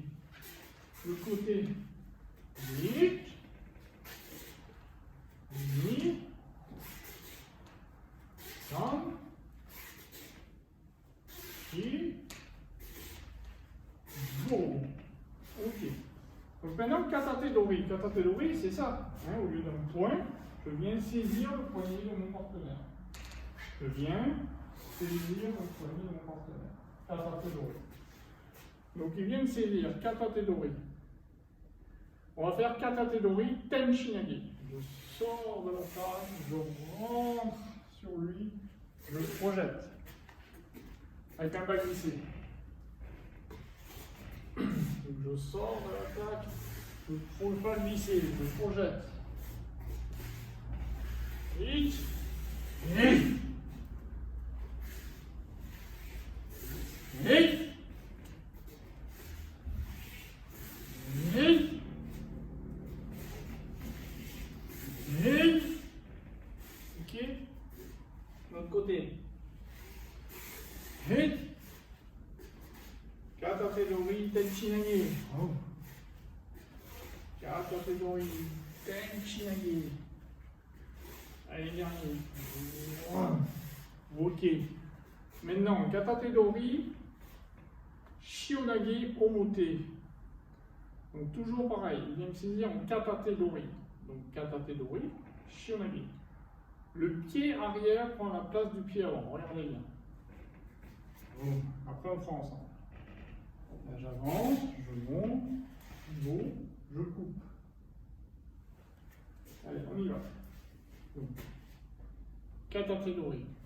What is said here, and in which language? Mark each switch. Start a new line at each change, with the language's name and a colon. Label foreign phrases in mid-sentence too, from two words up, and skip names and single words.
French: Le côté. Ni.
Japanese: Ni. Sam. Chi. Go.
French: Ok. Donc maintenant,
Japanese: katate dori. Katate dori,
French: c'est ça. Hein, au lieu d'un point, je viens saisir le poignet de mon partenaire. Je viens saisir le poignet de mon partenaire.
Japanese: Katate dori.
French: Donc il vient de saisir
Japanese: katate dori.
French: On va faire
Japanese: katate dori tenchinage.
French: Je sors de la table, je rentre sur lui, je le projette. Avec un bas glissé. Donc je sors de l'attaque, je ne peux pas glisser, je projette. Hic. Hic. Hic. Hic. Hic. Ok. De l'autre côté. Hic.
Japanese: Katate dori tenchinage. Oh. Katate dori tenchinage.
French: Allez, dernier. Ok. Maintenant,
Japanese: katate dori, shionage omote.
French: Donc toujours pareil, il vient me saisir en
Japanese: katate dori. Donc katate dori, shionage.
French: Le pied arrière prend la place du pied avant. Regardez bien. Bon. Après, on fera ensemble. Là, j'avance, je monte, je coupe. Allez, on y va. Donc,
Japanese: katate dori.